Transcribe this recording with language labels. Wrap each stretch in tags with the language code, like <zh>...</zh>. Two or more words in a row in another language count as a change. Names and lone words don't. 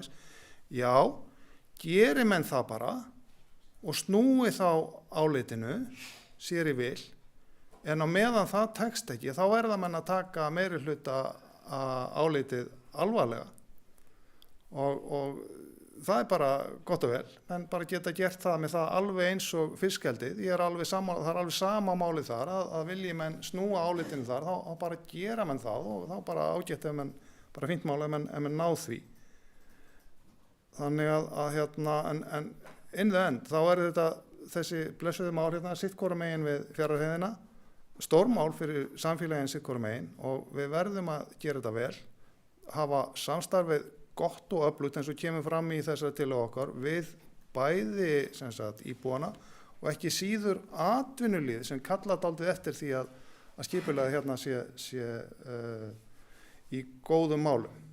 <is>Já, geri menn það bara og snúi þá álitinu sér í vil, en á meðan það tekst ekki, þá verða menn að taka meiri hluta álitið alvarlega og það er bara gott og vel, menn bara geta gert það með það alveg eins og fiskeldið. Það er alveg sama málið þar, að vilji menn snúa álitinu þar, þá bara gera menn það og þá bara ágætt ef menn, bara fínt mál ef menn ná því. Þannig en</is> <en>in the end,</en> <is>þá er þetta þessi blessuðu mál hérna sitt hvora megin við Fjarðarheiðina, stórmál fyrir samfélagin sitt hvora megin og við verðum að gera þetta vel, hafa samstarfið gott og öflugt eins og kemur fram í þessari tillögu okkar við bæði íbúana og ekki síður atvinnulíð sem kalla dálítið eftir því að skipulagið hérna sé í góðum málum.</is>